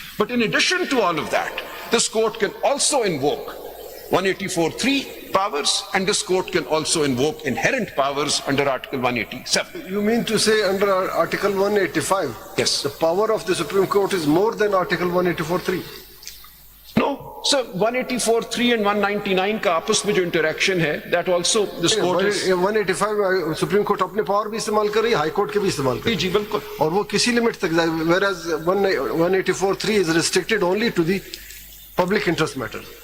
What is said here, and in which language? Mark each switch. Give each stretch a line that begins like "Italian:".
English: But in addition to all of that, this court can also invoke 184(3) powers, and this court can also invoke inherent powers under Article 187. You mean to say under Article 185? Yes. The power of the Supreme Court is more than Article 184(3? No. So 184(3) and 199
Hindi: का आपस में जो
English: interaction है, that also this court is.
Hindi: 185 Supreme Court अपने power भी इस्तेमाल कर रही है, High Court के भी इस्तेमाल कर रही है. जी बिल्कुल. और वो किसी limit तक जाए,
English: whereas 184(3) is restricted only to the public interest matter.